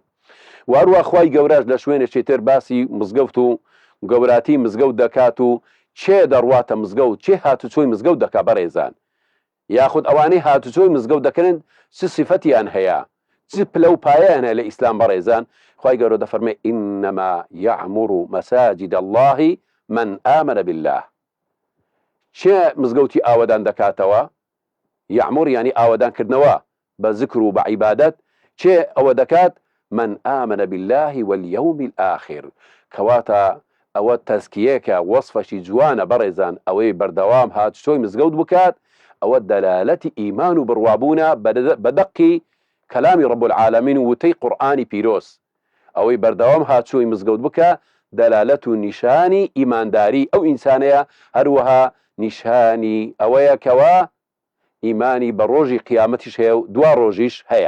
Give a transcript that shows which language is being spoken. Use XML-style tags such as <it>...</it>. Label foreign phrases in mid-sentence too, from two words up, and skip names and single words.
<ckb>واروە خوای گەورەش لە شوێنێکی تر باسی مزگەوت و گەوراتی مزگەوت دەکات و چێ دەڕواتە مزگەوت، چێ هاتوچۆی مزگەوت دەکات بەڕێزان، یاخود ئەوانەی هاتوچۆی مزگەوت دەکەن چ صفەتیان هەیە، چ پلە و پایەیان هەیە لە ئیسلام بەڕێزان. خوای گەورە دەفەرمێ</ckb> <ar>ئینەما یەعموڕ مەساجد الله من ئامن بالله.</ar> <ckb>چێ مزگەوتی ئاوەدان دەکاتەوە؟ یەعموڕ یعنی ئاوەدانکردنەوە بە زیکر و بە عیبادەت. چێ ئەوە دەکات؟</ckb> <ar>من آمن بالله واليوم الآخر.</ar> <ckb>کەواتە ئەوە تەزکیەکە، وەصفەشی جوانە بەڕێزان، ئەوەی بەردەوام هاتوچۆی مزگەوت بکات، ئەوە دەلالەتی ئیمان و بڕوابوونە بەدەقی کەلامی</ckb> <ar>رب العالمین</ar> <ckb>و وتەی قورئانی پیرۆز. ئەوەی بەردەوام هاتوچۆی مزگەوت بکە دەلالەت و نیشانی ئیمانداری ئەو ئینسانەیە، هەروەها نیشانی ئەوەیە کەوە ئیمانی بە ڕۆژی قیامەتیش هەیە و دوا ڕۆژیش هەیە.</ckb>